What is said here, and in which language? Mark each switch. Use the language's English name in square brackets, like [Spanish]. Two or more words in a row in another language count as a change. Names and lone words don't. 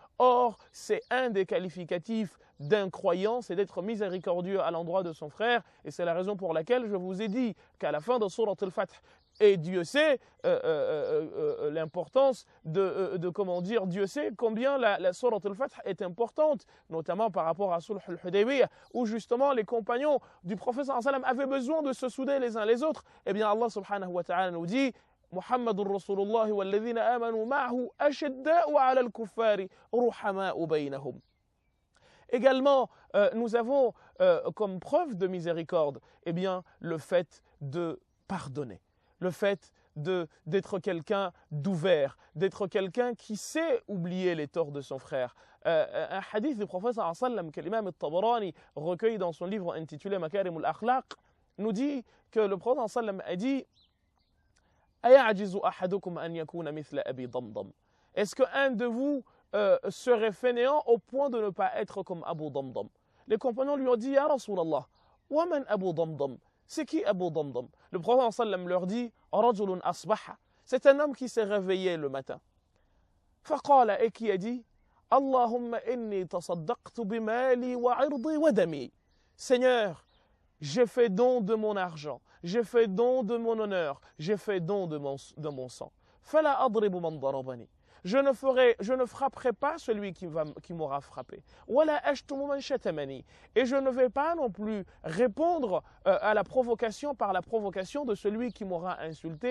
[French] Or, c'est un des qualificatifs d'un croyant, c'est d'être miséricordieux à l'endroit de son frère, et c'est la raison pour laquelle je vous ai dit qu'à la fin de Surat al-Fath, et Dieu sait l'importance Dieu sait combien la Surat al-Fath est importante, notamment par rapport à Sulh al-Hudaybiyah, où justement les compagnons du prophète [Arabic] صلى الله عليه وسلم [French] avaient besoin de se souder les uns les autres. Eh bien [Arabic] الله سبحانه وتعالى [French] nous dit, [Arabic] محمد رسول الله والذين آمنوا معه أشداء على الكفار رحماء بينهم. [French] Également, nous avons comme preuve de miséricorde, eh bien, le fait de pardonner, le fait d'être quelqu'un d'ouvert, d'être quelqu'un qui sait oublier les torts de son frère. Un hadith du prophète [Arabic] صلى الله عليه وسلم [French] que l'imam al-Tabarani recueille dans son livre intitulé Makarim al-Akhlaq nous dit que le prophète [Arabic] صلى الله عليه وسلم [French] a dit [Arabic] أيعجز أحدكم أن يكون مثل أبي ضمضم. [French] Est-ce qu'un de vous serait fainéant au point de ne pas être comme Abu Damdam? Les compagnons lui ont dit [Arabic] يا رسول الله، ومن أبو ضمضم? [French] C'est qui Abu Damdam? Le prophète sallam leur dit [Arabic] رجل أصبح. [French] C'est un homme qui s'est réveillé le matin. Faqala, et qui a dit [Arabic] اللهم إني تصدقت بمالي وعرضي ودمي. [French] Seigneur, j'ai fait don de mon argent, j'ai fait don de mon honneur, j'ai fait don de mon sang. [Arabic] فلا أضرب من ضربني. [French] Je ne frapperai pas celui qui m'aura frappé. Et je ne vais pas non plus répondre à la provocation par la provocation de celui qui m'aura insulté.